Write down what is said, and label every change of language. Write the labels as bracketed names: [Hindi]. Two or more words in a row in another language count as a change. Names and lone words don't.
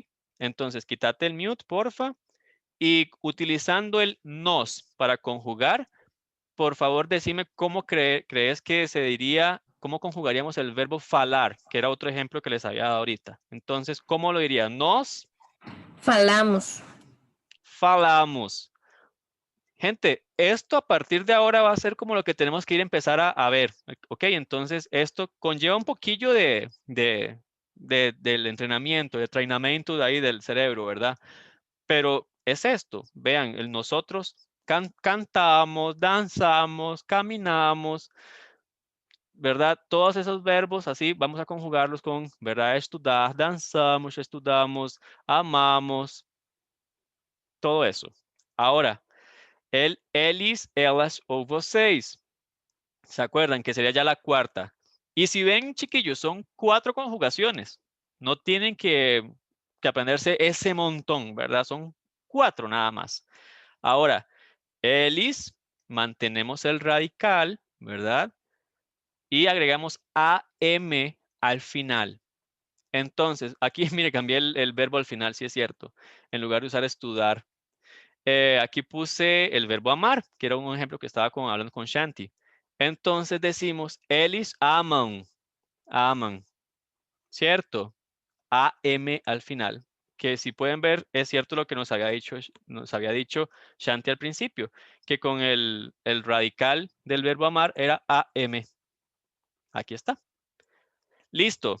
[Spanish] Entonces, quítate el mute, porfa. Y utilizando el nos para conjugar, por favor, decime cómo crees que se diría, cómo conjugaríamos el verbo falar, que era otro ejemplo que les había dado ahorita. Entonces, ¿cómo lo diría? Nos [Portuguese] Falamos. falamos. [Spanish] Gente, esto a partir de ahora va a ser como lo que tenemos que ir a empezar a ver. Ok, entonces esto conlleva un poquillo del entrenamiento, de entrenamiento de ahí del cerebro, ¿verdad? Pero es esto, vean, nosotros cantamos, danzamos, caminamos, ¿verdad? Todos esos verbos así vamos a conjugarlos con, ¿verdad? [Portuguese] Estudar, danzamos, estudamos, [Spanish] amamos, todo eso. Ahora, el [Portuguese] elis, elas o vocês. [Spanish] ¿Se acuerdan? Que sería ya la cuarta. Y si ven, chiquillos, son 4 conjugaciones. No tienen que aprenderse ese montón, ¿verdad? Son 4 nada más. Ahora, elis, mantenemos el radical, ¿verdad? Y agregamos am al final. Entonces, aquí, mire, cambié el verbo al final, sí es cierto. En lugar de usar estudar. Aquí puse el verbo amar, que era un ejemplo que estaba hablando con Shanti. Entonces decimos, [Portuguese] eles amam, [Spanish] aman, ¿cierto? AM al final. Que si pueden ver, es cierto lo que nos había dicho Shanti al principio, que con el radical del verbo amar era AM. Aquí está. Listo.